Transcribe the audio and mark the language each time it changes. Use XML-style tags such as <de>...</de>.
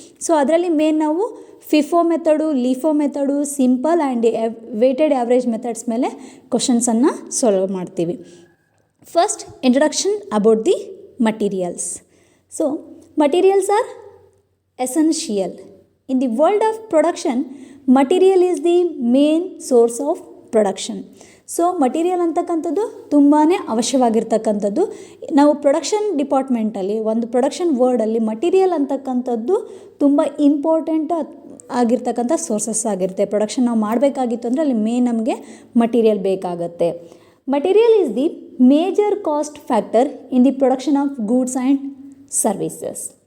<kn>So ಅದರಲ್ಲಿ main ನಾವು FIFO method, LIFO method, simple and weighted average methods ಮೇಲೆ ಕ್ವಶನ್ಸನ್ನು solve ಮಾಡ್ತೀವಿ.</kn> <en>First, introduction about the materials. So materials are essential in the world of production. Material is the main source of production.</en> <kn>So material ಅಂತಕ್ಕಂಥದ್ದು ತುಂಬಾ ಅವಶ್ಯವಾಗಿರ್ತಕ್ಕಂಥದ್ದು. ನಾವು production ಡಿಪಾರ್ಟ್ಮೆಂಟಲ್ಲಿ ಒಂದು production ವರ್ಡಲ್ಲಿ material ಅಂತಕ್ಕಂಥದ್ದು ತುಂಬ important ಆಗಿರ್ತಕ್ಕಂಥ sources ಆಗಿರುತ್ತೆ. ಪ್ರೊಡಕ್ಷನ್ ನಾವು ಮಾಡಬೇಕಾಗಿತ್ತು ಅಂದರೆ ಅಲ್ಲಿ ಮೇನ್ ನಮಗೆ ಮಟೀರಿಯಲ್ ಬೇಕಾಗತ್ತೆ.</kn> <en>Material is the major cost factor in the production of goods and services.</en>